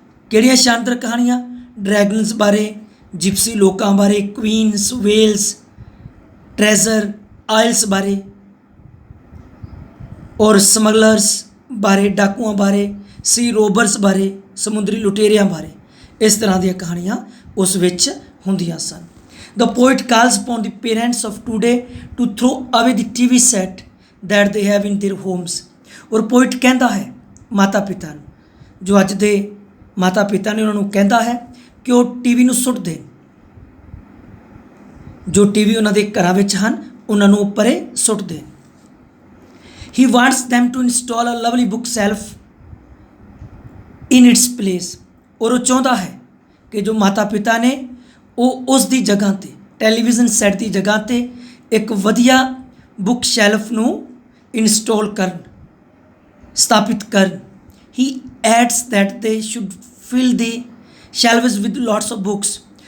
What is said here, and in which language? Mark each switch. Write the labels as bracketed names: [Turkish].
[Punjabi] ਕਿਹੜੀਆਂ ਸ਼ਾਨਦਾਰ ਕਹਾਣੀਆਂ? ਡਰੈਗਨਸ ਬਾਰੇ, ਜਿਪਸੀ ਲੋਕਾਂ ਬਾਰੇ, ਕੁਈਨਸ, ਵੇਲਸ, ਟ੍ਰੈਜ਼ਰ ਆਇਲਸ ਬਾਰੇ ਔਰ ਸਮਗਲਰਸ ਬਾਰੇ, ਡਾਕੂਆਂ ਬਾਰੇ, ਸੀ ਰੋਬਰਸ ਬਾਰੇ, ਸਮੁੰਦਰੀ ਲੁਟੇਰਿਆਂ ਬਾਰੇ। ਇਸ ਤਰ੍ਹਾਂ ਦੀਆਂ ਕਹਾਣੀਆਂ ਉਸ ਵਿੱਚ ਹੁੰਦੀਆਂ ਸਨ। [English] The poet calls upon the parents of today to throw away the TV set that they have in their homes। [Punjabi] ਔਰ poet ਕਹਿੰਦਾ ਹੈ ਮਾਤਾ ਪਿਤਾ ਨੂੰ, ਜੋ ਅੱਜ ਦੇ ਮਾਤਾ ਪਿਤਾ ਨੇ ਉਹਨਾਂ ਨੂੰ ਕਹਿੰਦਾ ਹੈ ਕਿ ਉਹ ਟੀਵੀ ਨੂੰ ਸੁੱਟ ਦੇਣ। ਜੋ ਟੀਵੀ ਉਹਨਾਂ ਦੇ ਘਰਾਂ ਵਿੱਚ ਹਨ ਉਹਨਾਂ ਨੂੰ ਉੱਪਰੇ ਸੁੱਟ ਦੇਣ। [English] He wants them to install a lovely book shelf in its place। [Punjabi] ਔਰ ਉਹ ਚਾਹੁੰਦਾ ਹੈ ਕਿ ਜੋ ਮਾਤਾ ਪਿਤਾ ਨੇ ਉਹ ਉਸ ਦੀ ਜਗ੍ਹਾ 'ਤੇ, ਟੈਲੀਵਿਜ਼ਨ ਸੈੱਟ ਦੀ ਜਗ੍ਹਾ 'ਤੇ ਇੱਕ ਵਧੀਆ ਬੁੱਕ ਸ਼ੈਲਫ ਨੂੰ ਇੰਸਟਾਲ ਕਰਨ, ਸਥਾਪਿਤ ਕਰਨ। [English] He adds that they should fill the shelves with lots of books.